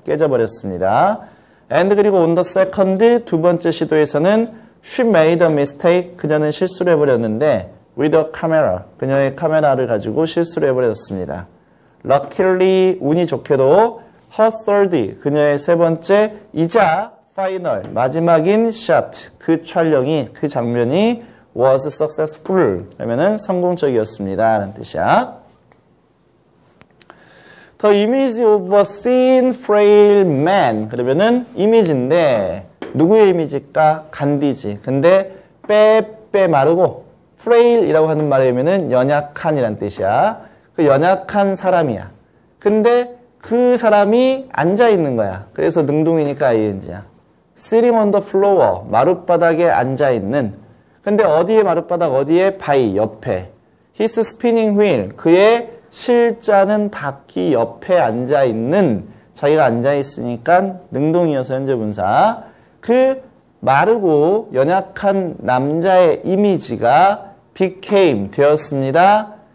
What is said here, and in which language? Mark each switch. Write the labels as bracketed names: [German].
[Korean] 깨져버렸습니다. And 그리고 [English] on the second, [Korean] 두 번째 시도에서는 [English] she made a mistake, [Korean] 그녀는 실수를 해버렸는데 [English] with a camera, [Korean] 그녀의 카메라를 가지고 실수를 해버렸습니다. Luckily, 운이 좋게도 [English] her third, [Korean] 그녀의 세 번째 이자 final, 마지막인 shot, 그 촬영이, 그 장면이 [English] was successful, [Korean] 그러면은 성공적이었습니다 라는 뜻이야. [English] The image of a thin, frail man, [Korean] 그러면은 이미지인데 누구의 이미지일까? 간디지. 근데 빼 마르고 frail이라고 하는 말의 의미는 연약한이란 뜻이야. 그 연약한 사람이야. 근데 그 사람이 앉아있는 거야. 그래서 능동이니까 ing야. [English] Sitting on the floor, [Korean] 마룻바닥에 앉아있는. 근데 어디에 마룻바닥, 어디에? by, 옆에. [English] His spinning wheel, [Korean] 그의 실자는 바퀴 옆에 앉아있는, 자기가 앉아있으니까 능동이어서 현재분사. 그 마르고 연약한 남자의 이미지가 became, 되었습니다.